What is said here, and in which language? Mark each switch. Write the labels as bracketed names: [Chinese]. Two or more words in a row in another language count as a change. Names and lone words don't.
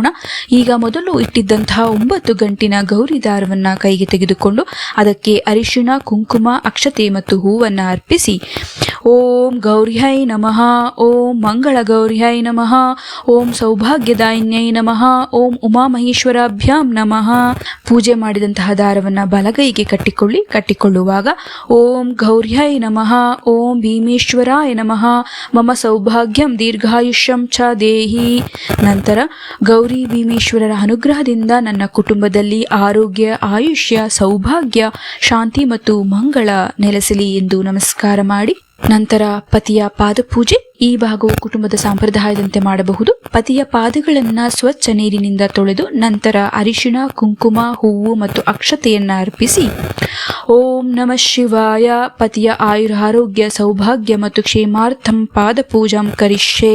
[Kannada] ಈಗ ಮೊದಲು ಇಟ್ಟಿದ್ದಂತಹ 9 ಗಂಟಿನ ಗೌರಿ ದಾರವನ್ನು ಕೈಗೆ ತೆಗೆದುಕೊಂಡು ಅದಕ್ಕೆ ಅರಿಶಿಣ, ಕುಂಕುಮ, ಅಕ್ಷತೆ ಮತ್ತು ಹೂವನ್ನು ಅರ್ಪಿಸಿ [Sanskrit] ಓಂ ಗೌರ್ಯೈ ನಮಃ, ಓಂ ಮಂಗಳ ಗೌರ್ಯೈ ನಮಃ, ಓಂ ಸೌಭಾಗ್ಯದಾಯಿನ್ಯೈ ನಮಃ, ಓಂ ಉಮಾಮಹೇಶ್ವರಾಭ್ಯಾಂ ನಮಃ. [Kannada] ಪೂಜೆ ಮಾಡಿದಂತಹ ದಾರವನ್ನು ಬಲಗೈಗೆ ಕಟ್ಟಿಕೊಳ್ಳುವಾಗ [Sanskrit] ಓಂ ಗೌರ್ಯೈ ನಮಃ, ಓಂ ಭೀಮೇಶ್ವರಾಯ ನಮಃ, ಮಮ ಸೌಭಾಗ್ಯಂ ದೀರ್ಘಾಯುಷ್ಯಂ ಚ ದೇಹಿ. [Kannada] ನಂತರ ಗೌರಿ ಭೀಮೇಶ್ವರರ ಅನುಗ್ರಹದಿಂದ ನನ್ನ ಕುಟುಂಬದಲ್ಲಿ ಆರೋಗ್ಯ, ಆಯುಷ್ಯ, ಸೌಭಾಗ್ಯ, ಶಾಂತಿ ಮತ್ತು ಮಂಗಳ ನೆಲೆಸಲಿ ಎಂದು ನಮಸ್ಕಾರ ಮಾಡಿ ನಂತರ ಪತಿಯ ಪಾದಪೂಜೆ. ಈ ಭಾಗವು ಕುಟುಂಬದ ಸಂಪ್ರದಾಯದಂತೆ ಮಾಡಬಹುದು. ಪತಿಯ ಪಾದಗಳನ್ನು ಸ್ವಚ್ಛ ನೀರಿನಿಂದ ತೊಳೆದು ನಂತರ ಅರಿಶಿಣ, ಕುಂಕುಮ, ಹೂವು ಮತ್ತು ಅಕ್ಷತೆಯನ್ನು ಅರ್ಪಿಸಿ [Sanskrit] ಓಂ ನಮಃ ಶಿವಾಯ, [Kannada] ಪತಿಯ ಆಯುರಾರೋಗ್ಯ, ಸೌಭಾಗ್ಯ ಮತ್ತು [Sanskrit] ಕ್ಷೇಮಾರ್ಥಂ ಪಾದಪೂಜಾಂ ಕರಿಷ್ಯೆ.